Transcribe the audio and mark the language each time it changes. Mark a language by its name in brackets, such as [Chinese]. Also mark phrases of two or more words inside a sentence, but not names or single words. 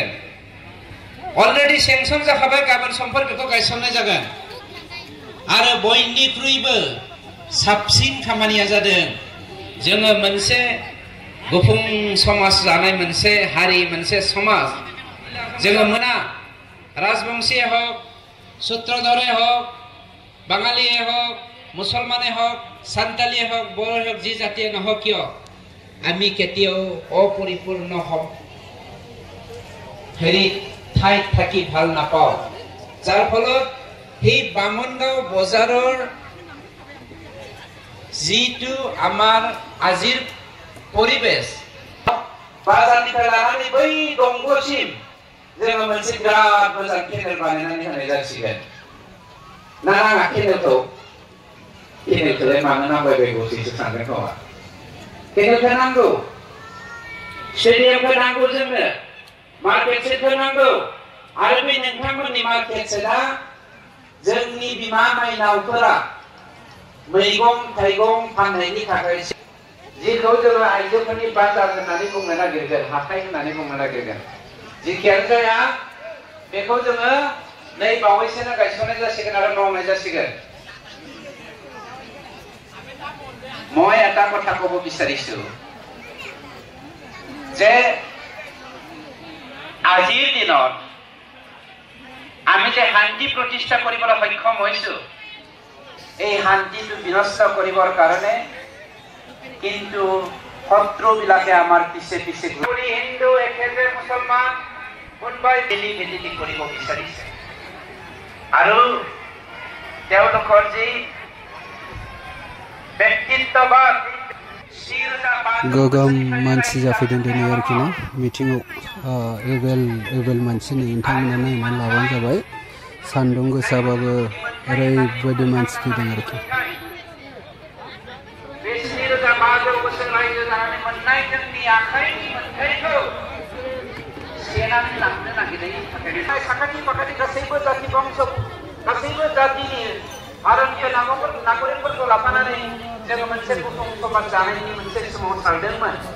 [Bodo] अलरेडी सेंसन जाखाबाय, गाबोन समफोर बेखौ गायसननाय जागोन। आरो बयनिख्रुइबो साबसिन खामानिया जादों जोङो मोनसे गुफुं समाज जानाय मोनसे हारि मोनसे समाज जोङो मोना राजबंशी हक सूत्रधरे हक बांगाली हक मुसलमाने हक सान्ताली हक बड़ हक जी जातीय [Assamese] নহক কিয় আমি কেতিয়াও অপৰিপূৰ্ণ হেৰি ঠাইত থাকি ভাল নাপাওঁ। যাৰ ফলত সেই বামনগাঁও বজাৰৰ যিটো আমাৰ আজিৰ পৰিবেশ [Bodo] बाजारनिफ्राय लानानै बै दंग'सिम जोङो मोनसे बिराद मोजां केनेल बानायनानै होनाय जासिगोन। ना नाङा केनेलखौलाय मानो नांबायबायगौसो सानदों खोमा। केनेलखौ नांगौ, स्टेडियामखौ नांगौ, जोंनो मार्केट सेटखौ नांगौ। आरो बे नोंथांमोननि मार्केट सेटआ जोंनि बिमा माइनावफोरा मैगं थाइगं फाननायनि थाखाय जिखौ जोङो आइजोफोरनि बाजार होननानै बुंनो नागिरगोन, हाथाय होननानै बुंनो नागिरगोन। जिखियानो जाया बेखौ जोङो नै बावैसोनो गायसननाय जासिगोन आरो मावनाय जासिगोन। [Assamese] মই এটা কথা ক'ব বিচাৰিছো যে আজিৰ দিনত আমি যে শান্তি প্ৰতিষ্ঠা কৰিবলৈ সক্ষম হৈছো, এই শান্তিটো বিনষ্ট কৰিবৰ কাৰণে কিন্তু শত্ৰুবিলাকে আমাৰ পিছে পিছে ঘূৰি হিন্দু একেবাৰে মুছলমান কোনোবাই মিলি ভেটিলি কৰিব বিচাৰিছে। আৰু তেওঁলোকৰ যি ব্যক্তিত্ববাদ [Bodo] गोगोम मानसि जाफैदों दिनै आरोखि ना मिटिंआव। एभेल मानसि नै नोंथांमोना नायनानै लाबानो जाबाय। सान्दुं गोसाबाबो ओरैबायदि मानसि फैदों आरोखि। साखाथि फाखाथि गासैबो जाति बंश गासैबो जातिनि भारतनि नागरिकफोरखौ लाफानानै जोङो मोनसे गुफुं समाज जानायनि मोनसे सोमावसारदोंमोन।